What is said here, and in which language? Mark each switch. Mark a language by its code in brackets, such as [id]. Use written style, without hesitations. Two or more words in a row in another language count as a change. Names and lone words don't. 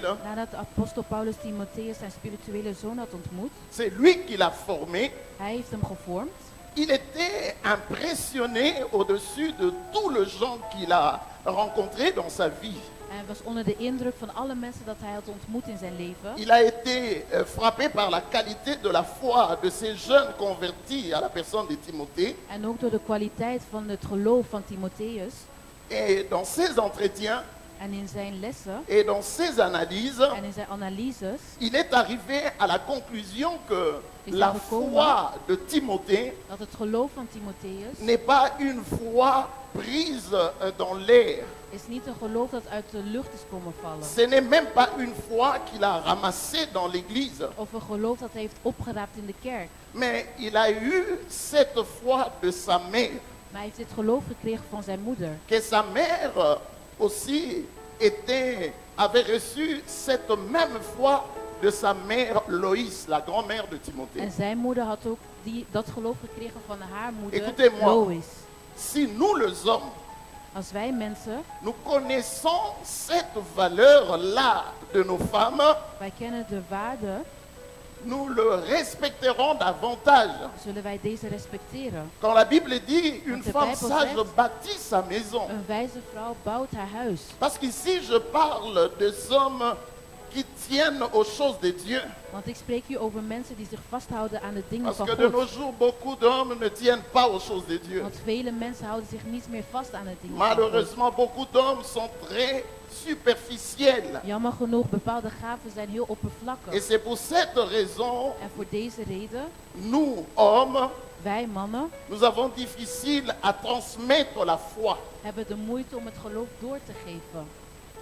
[nl] Nadat de apostel Paulus Timotheus zijn spirituele zoon had ontmoet, [fr] c'est lui qui l'a formé. [nl] hij heeft hem gevormd. [fr] Il était impressionné au-dessus de tous les gens qu'il a rencontrés dans sa vie. [nl] Hij was onder de indruk van alle mensen dat hij had ontmoet in zijn leven. [fr] Il a été frappé par la qualité de la foi de ces jeunes convertis à la personne de Timothée. [nl] En ook door de kwaliteit van het geloof van Timotheus. [fr] Et dans ses entretiens [nl] En in zijn lessen [fr] et dans ses analyses, [nl] en in zijn analyses [fr] il est arrivé à la conclusion que [nl] Is [fr] la [nl] er gekomen [fr] foi de Timothée [nl] dat het geloof van Timotheus [fr] n'est pas une foi prise dans l'air. [nl] is niet een geloof dat uit de lucht is komen vallen. [fr] Ce n'est même pas une foi qu'il a ramassée dans l'église. [nl] Of een geloof dat hij heeft opgeraapt in de kerk. [fr] Mais il a eu cette foi de sa mère. [nl] Maar hij heeft dit geloof gekregen van zijn moeder. [fr] Que sa mère aussi avait reçu cette même foi de sa mère Loïs, la grand-mère de Timothée. [nl] En zijn moeder had ook dat geloof gekregen van haar moeder [fr] Écoutez-moi. [nl] Lois. [fr] Si nous les hommes, [nl] Als wij mensen, [fr] nous connaissons cette valeur-là de nos femmes, [nl] wij kennen de waarde, [fr] nous le respecterons davantage. [nl] zullen wij deze respecteren. [fr] Quand la Bible dit une [nl] Want de [fr] femme [nl] Bijbel [fr] sage [nl] zegt, [fr] bâtit sa maison. [nl] Een wijze vrouw bouwt haar huis. [fr] Parce qu'ici je parle des hommes qui tiennent aux choses de Dieu. [nl] Want ik spreek hier over mensen die zich vasthouden aan de dingen [fr] Parce [nl] van [fr] que de nos [nl] God. [fr] jours, beaucoup d'hommes ne tiennent pas aux choses de Dieu. [nl] Want vele mensen houden zich niet meer vast aan de dingen van God. [fr] Malheureusement, beaucoup d'hommes sont très superficiels. [nl] Jammer genoeg, bepaalde gaven zijn heel [fr] Et [nl] oppervlakkig. [fr] c'est pour cette raison, [nl] En voor deze reden, [fr] nous, hommes, [nl] wij mannen, [fr] nous avons difficile à transmettre la foi. [nl] hebben de moeite om het geloof door te geven.